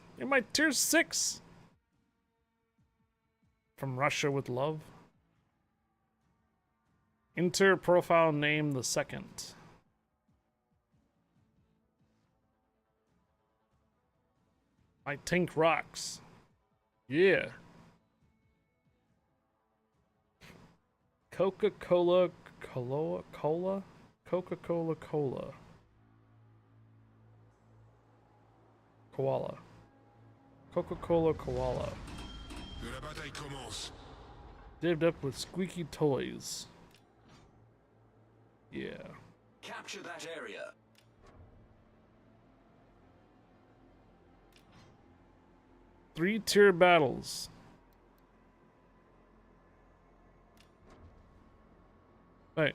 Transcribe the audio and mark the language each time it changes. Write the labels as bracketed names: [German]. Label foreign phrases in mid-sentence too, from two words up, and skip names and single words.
[English] In my tier 6. From Russia with love. Enter profile name the second. My tank rocks. Yeah. Coca-Cola, Cola? Coca-Cola, Cola. Koala. Coca-Cola, Koala. [French] La bataille commence. [English] Divvied up with squeaky toys. Yeah. Capture that area. Three-tier battles. Hey.